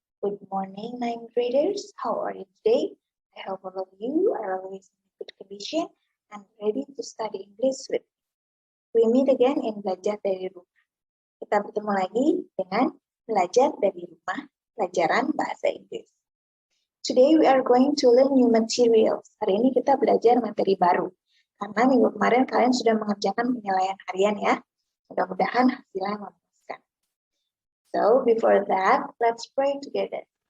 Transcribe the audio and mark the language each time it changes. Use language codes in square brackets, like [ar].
[en] Good morning, ninth graders. How are you today? I hope all of you are always in good condition and ready to study English with me. We meet again in Belajar dari Rumah. [id] Kita bertemu lagi dengan Belajar dari Rumah, pelajaran bahasa Inggris. [en] Today we are going to learn new materials. [id] Hari ini kita belajar materi baru. Karena minggu kemarin kalian sudah mengerjakan penilaian harian ya. Mudah-mudahan hasilnya memuaskan. [en] So, before that, let's pray together.